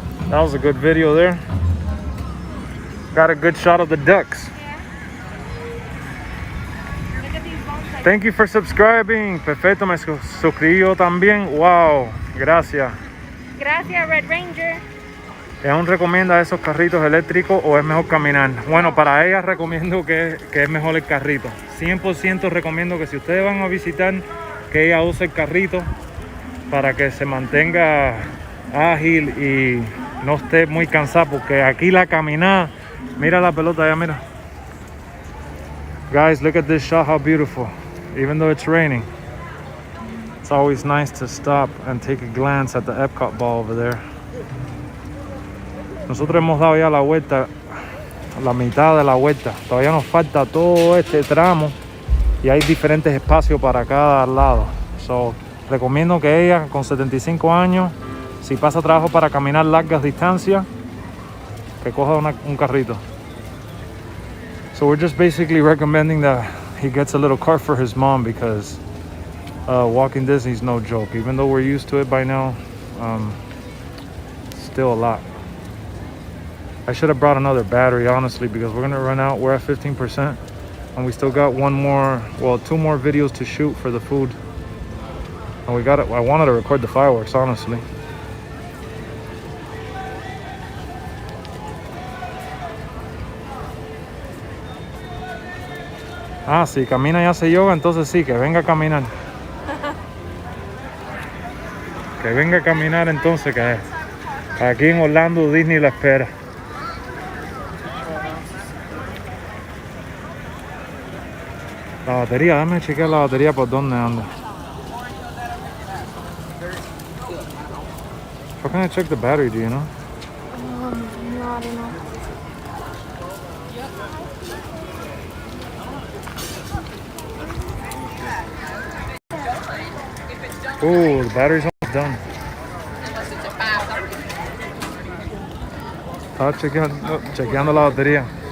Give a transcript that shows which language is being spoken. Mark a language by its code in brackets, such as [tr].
[en] That was a good video there. Got a good shot of the ducks. Thank you for subscribing. [es] Perfecto, me suscribí yo también. Wow, gracias. Gracias, Red Ranger. ¿Es un recomienda esos carritos eléctricos o es mejor caminar? Bueno, para ella recomiendo que es mejor el carrito. 100% recomiendo que si ustedes van a visitar, que ella use el carrito para que se mantenga ágil y no esté muy cansada, porque aquí la caminada, mira la pelota allá, mira. [en] Guys, look at this shot, how beautiful. Even though it's raining, it's always nice to stop and take a glance at the EPCOT ball over there. [es] Nosotros hemos dado ya la vuelta, la mitad de la vuelta. Todavía nos falta todo este tramo y hay diferentes espacios para cada lado. So, recomiendo que ella con 75 años, si pasa trabajo para caminar largas distancias, que coja un carrito. [en] So we're just basically recommending that he gets a little cart for his mom because walking Disney's no joke. Even though we're used to it by now, still a lot. I should have brought another battery, honestly, because we're gonna run out. We're at 15% and we still got two more videos to shoot for the food. And I wanted to record the fireworks, honestly. [es] Ah, si camina y hace yoga, entonces sí, que venga a caminar. Que venga a caminar entonces, que aquí en Orlando Disney la espera. La batería, déjame chequear la batería por dónde anda. [en] How can I check the battery, do you know? No, I don't know. Ooh, the battery's almost done. [es] Estaba chequeando la batería.